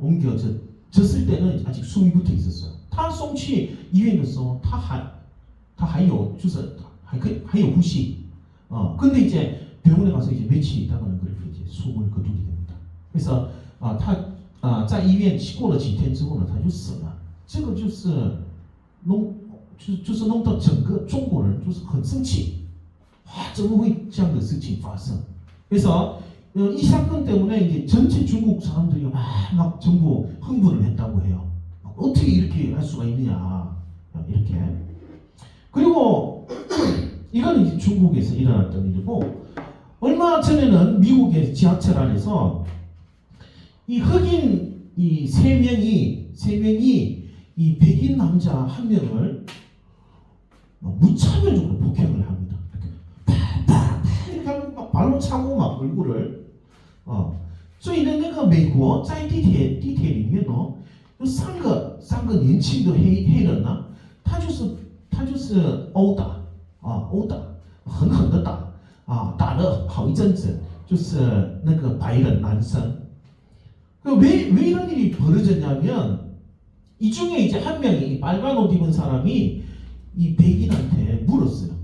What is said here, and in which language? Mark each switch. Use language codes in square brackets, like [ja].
[ko] 옮겨졌을 때는 아직 숨이 붙어 있었어요. [zh] 他送去医院的时候，他还有就是还有呼吸 [ko] 근데 이제 병원에 가서 이제 며칠 있다가는 그렇게 이제 숨을 거두게 됩니다. [zh] 그래서 在医院过了几天之后呢，他就死了。这个就是弄到整个中国人就是很生气，怎么会这样的事情发生？ [ko] 그래서 이 사건 때문에 이제 전체 중국 사람들이 막 전부 흥분을 했다고 해요. 어떻게 이렇게 할 수가 있느냐 이렇게. 그리고 이거는 이제 중국에서 일어났던 일이고 얼마 전에는 미국의 지하철 안에서 이 흑인 이 세 명이 이 백인 남자 한 명을 무차별적으로 폭행을 합니다. 이렇게 하면 막 발로 차고 막 얼굴을 [zh] 所以呢，那个美国在地铁里面呢，有三个年轻的黑人呢，他就是殴打，狠狠的打，打了好一阵子，就是那个白人男生。 [ko] 왜 이런 일이 벌어졌냐면 이 중에 이제 한 명이 빨간 옷 입은 사람이 이 백인한테 물었어요.